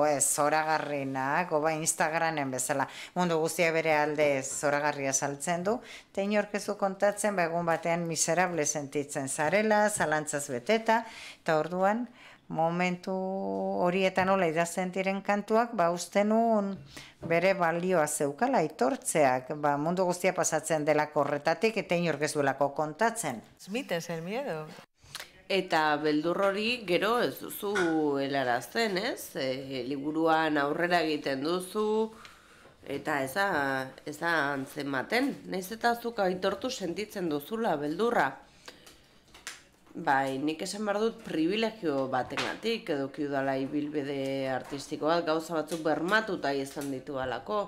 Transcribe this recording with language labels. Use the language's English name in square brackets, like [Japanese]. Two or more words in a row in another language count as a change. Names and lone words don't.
[Basque] ez zoragarri nago, Instagramen bezala, mundu guztia bere alde zoragarria saltzen du, eta inork ez du kontatzen, egun batean miserable sentitzen zarela, zalantzaz beteta, eta orduan, momentu horietan nola idazten diren kantuak, uste nuen bere balioa zeukala aitortzeak, mundu guztia pasatzen delako horretatik eta inork ez duelako kontatzen. [Spanish] Transmites el miedo. [Basque] Eta beldur hori gero ez duzu helarazten, ez? Liburuan aurrera egiten duzu, eta ez da antzematen. Naiz eta zuk aitortu sentitzen duzula beldurra. Bai, nik esan behar dut privilegio batengatik, eduki udala ibilbide artistiko bat, gauza batzuk bermatuta izan ditu alako.